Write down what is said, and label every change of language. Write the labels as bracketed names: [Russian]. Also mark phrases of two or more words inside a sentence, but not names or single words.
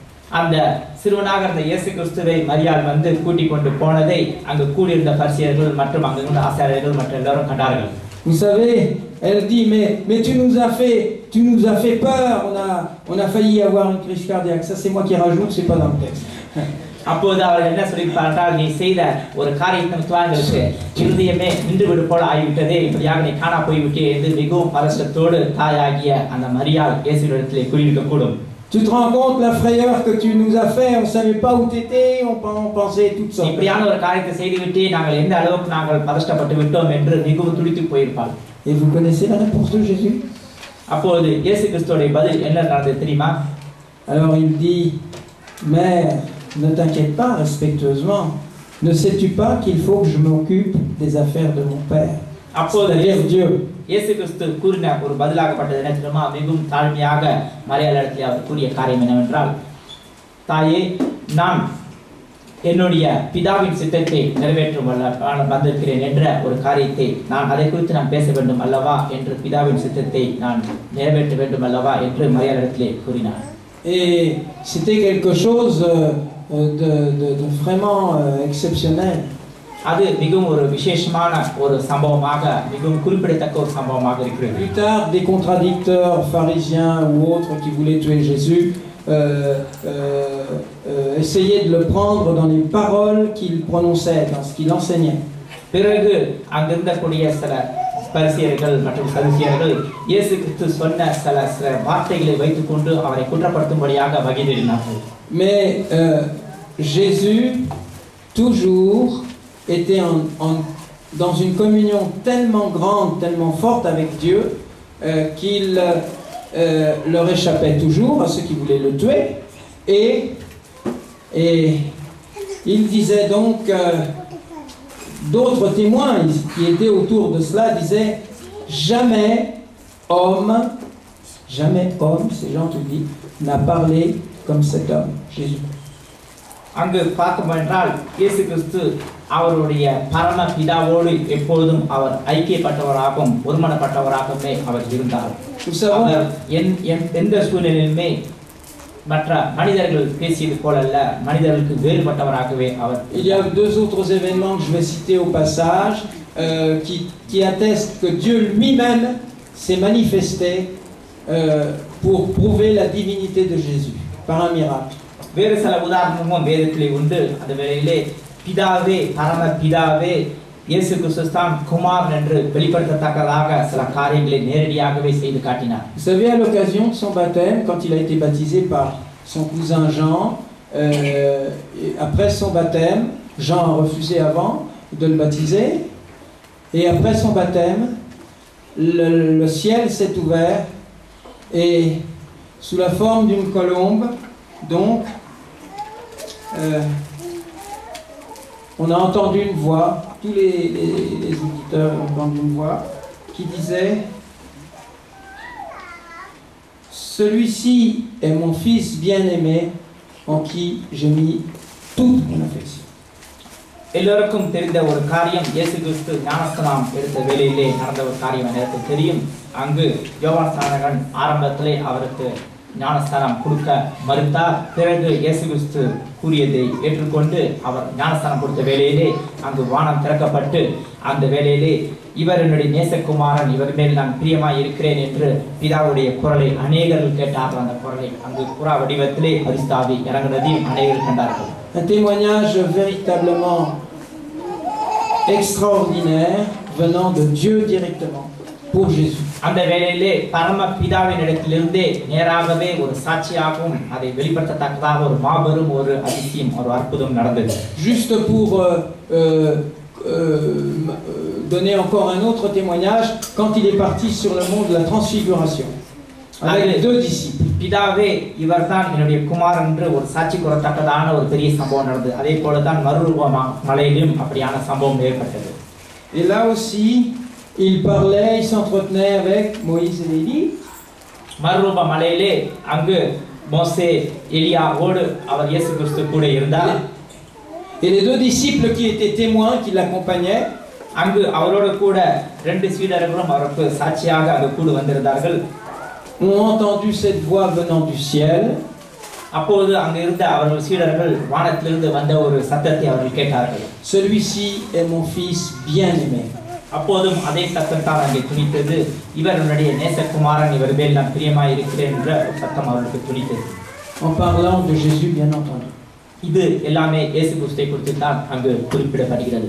[French] Vous savez, elle dit, mais tu nous as fait peur, on a failli avoir une crise cardiaque. Ça c'est moi qui rajoute, c'est pas dans le texte. [Tamil] அப்போது அவர் என்ன சொல்லியிருப்பார், நீ செய்த ஒரு காரியத்திற்கு இருதயமே நின்று விடு போல ஆகிவிட்டதே, இப்படியாக நீ காணா போய்விட்டே என்று மிகவும் பதற்றத்தோடு தாயாகிய அந்த மரியாள் இயேசுவிடத்திலே கூறியிருக்கக்கூடும். [French] Tu te rends compte la frayeur que tu nous as fait, on ne savait pas où tu étais, on pensait toutes sortes. [Tamil] இப்படியான ஒரு காரியத்தை செய்துவிட்டு நாங்கள் எந்த அளவுக்கு நாங்கள் பதற்றப்பட்டு விட்டோம் என்று மிகவும் துடித்து போயிருப்பார். [French] Et vous connaissez la réponse de Jésus? [Tamil] அப்போது இயேசு கிறிஸ்துவோட பதில் என்ன நடந்தது தெரியுமா? [French] Alors il dit, mère, ne t'inquiète pas, respectueusement, ne sais-tu pas qu'il faut que je m'occupe des affaires de mon Père, c'est-à-dire Dieu. [Tamil] இயேசு கிறிஸ்து கூறின ஒரு பதிலாகப்பட்டது என்ன தெரியுமா? மிகவும் தாழ்மையாக மரியாளிடத்தில் அவர் கூறிய காரியம் என்னவென்றால், தாயே, நான் என்னுடைய பிதாவின் சித்தத்தை நிறைவேற்றும் வந்திருக்கிறேன் என்ற ஒரு காரியத்தை அதை குறித்து நான் பேச வேண்டும் அல்லவா என்று பிதாவின் சித்தத்தை நான் நிறைவேற்ற வேண்டும் அல்லவா என்று மரியாளிடத்திலே கூறினார். [French] Et c'était quelque chose de vraiment exceptionnel. [Tamil] அது மிகவும் ஒரு விசேஷமான ஒரு சம்பவமாக, மிகவும் குறிப்பிடத்தக்க ஒரு சம்பவமாக இருக்கிறது. [French] Plus tard, des contradicteurs pharisiens ou autres qui voulaient tuer Jésus essayaient de le prendre dans les paroles qu'il prononçait, dans ce qu'il enseignait. [Tamil] பிறகு அங்கிருந்தக்கூடிய சில பரிசேயர்கள் மற்றும் சதுசேயர்கள் இயேசு கிறிஸ்து சொன்ன சில வார்த்தைகளை வைத்துக்கொண்டு அவரை குற்றப்படுத்தும்படியாக வகை தேடினார்கள். [French] Mais Jésus toujours était dans une communion tellement grande, tellement forte avec Dieu qu'il leur échappait toujours à ceux qui voulaient le tuer, et il disait donc, d'autres témoins qui étaient autour de cela disaient, jamais homme, c'est gentil, n'a parlé comme cet homme, Jésus. [Tamil] அங்கு பார்த்தோம் என்றால் இயேசு கிறிஸ்து அவருடைய பரம பிதாவோடு எப்பொழுதும் அவர் ஐக்கியப்பட்டவராகவும் ஒருமனப்பட்டவராகவே அவர் இருந்தார். எந்த சூழ்நிலையிலுமே மற்ற மனிதர்கள் பேசியது போலல்ல, மனிதர்களுக்கு வேறுபட்டவராகவே அவர். [French] Il y a deux autres événements que je vais citer au passage qui attestent que Dieu lui-même s'est manifesté pour prouver la divinité de Jésus par un miracle. [Tamil] வேறு சில உதாரணமும் வேதத்திலே உண்டு. அந்த வேளையிலே பிதாவே, பரம பிதாவே, இயேசு கிறிஸ்து தான் குமாரன் என்று வெளிப்படுத்தத்தக்கதாக சில காரியங்களை நேரடியாகவே செய்து காட்டினார். [French] Vous savez, à l'occasion de son baptême, quand il a été baptisé par son cousin Jean, après son baptême, Jean a refusé avant de le baptiser, et après son baptême, le ciel s'est ouvert, et sous la forme d'une colombe, donc, on a entendu une voix, tous les auditeurs ont entendu une voix qui disait, celui-ci est mon fils bien-aimé en qui j'ai mis toute mon affection. [Tamil] எல்லோருக்கும் தெரிந்த ஒரு காரியம், இயேசு கிறிஸ்து ஞானஸ்நானம் எடுத்த வேளையிலே நடந்த ஒரு காரியம் எனக்கு தெரியும். அங்கு யோவான் ஸ்நானகன் ஆரம்பத்திலே அவருக்கு ஞானஸ்தானம் கொடுக்க மறுத்தார். பிறகு இயேசு கிறிஸ்து கூறியதை ஏற்றுக்கொண்டு அவர் ஞானஸ்தானம் கொடுத்த வேளையிலே அங்கு வானம் திறக்கப்பட்டு அந்த வேளையிலே இவர் என்னுடைய நேசகுமாரன், இவர் மேல் நான் பிரியமாய் இருக்கிறேன் என்று பிதாவுடைய குரலை அநேகர்கள் கேட்டார்கள். அந்த குரலை அங்கு புறா வடிவத்திலே பரிசுத்தாவி இறங்குவதையும் அநேகர்கள் கண்டார்கள். [French] Un témoignage véritablement extraordinaire venant de Dieu directement pour Jésus. [Tamil] அந்த வேளையிலே பரம பிதாவின் இடத்திலிருந்தே நேராகவே ஒரு சாட்சியாகவும் அதை வெளிப்படுத்தத்தக்கதாக ஒரு மாபெரும் ஒரு அதிசயம், ஒரு அற்புதம் நடந்தது. [French] Juste pour donner encore un autre témoignage, quand il est parti sur le mont de la transfiguration avec les deux disciples. [Tamil] பிதாவே இவர்தான் என்னுடைய குமாரன் என்று ஒரு சாட்சி கூறத்தக்கதான ஒரு பெரிய சம்பவம் நடந்தது. அதே போலதான் மறுரூப மலையிலும் அப்படியான சம்பவம் ஏற்பட்டது. [French] Et là aussi il parlait, il s'entretenait avec Moïse et Élie. [Tamil] மறுரூப மலையிலே அங்கு மோசே எலியாவோடு அவர் இயேசு கிறிஸ்து கூட இருந்தார். [French] Et les deux disciples qui étaient témoins, qui l'accompagnaient, [Tamil] அங்கு அவரோடு கூட ரெண்டு சீடர்களும் அவருக்கு சாட்சியாக அங்கு கூட வந்திருந்தார்கள். [French] ont entendu cette voix venant du ciel. [Tamil] அப்போது அங்கு இருந்த அவர்கள் சீடர்கள் வானத்திலிருந்து வந்த ஒரு சத்தத்தை அவர்கள் கேட்டார்கள். [French] Celui-ci est mon fils bien-aimé. [Tamil] அப்போதும் அதே சத்தம் தான் அங்கே துணித்தது. இவர் என்னுடைய நேசகுமாரன், இவர் மேல் நான் பிரியமாய் இருக்கிறேன் என்ற சத்தம் அவர்களுக்கு துணித்தது. [French] En parlant de Jésus, bien entendu. [Tamil] இது எல்லாமே இயேசு கிறிஸ்துவை குறித்து தான் அங்கு குறிப்பிடப்படுகிறது.